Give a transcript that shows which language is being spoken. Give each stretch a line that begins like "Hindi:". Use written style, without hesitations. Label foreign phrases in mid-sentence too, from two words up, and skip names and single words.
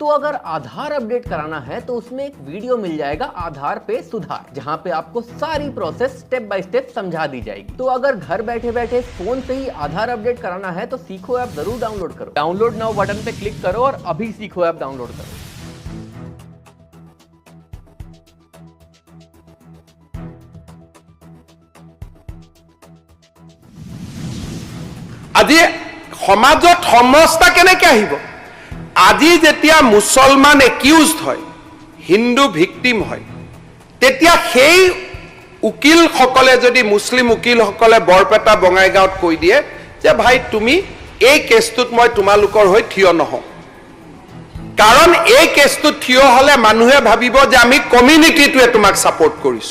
Hindi: तो अगर आधार अपडेट कराना है तो उसमें एक वीडियो मिल जाएगा आधार पे सुधार, जहां पे आपको सारी प्रोसेस
English: step by step
Hindi: समझा दी जाएगी। तो अगर घर बैठे बैठे फोन से ही आधार अपडेट कराना है तो सीखो ऐप जरूर डाउनलोड करो।
English: download now button
Hindi: पे क्लिक करो और अभी सीखो ऐप डाउनलोड करो।
Assamese: আজি সমাজত সমস্যা কেনেকে আহিব? আজি যেতিয়া মুছলমান একিউজড হয়, হিন্দু ভিক্টিম হয়, তেতিয়া সেই উকিলসকলে যদি মুছলিম উকিলসকলে বৰপেটা বঙাইগাঁৱত কৈ দিয়ে যে ভাই তুমি এই কেছটোত মই তোমালোকৰ হৈ থিয় নহওঁ, কাৰণ এই কেছটোত থিয় হলে মানুহে ভাবিব যে আমি কমিউনিটিটোৱে তোমাক ছাপোৰ্ট কৰিছো।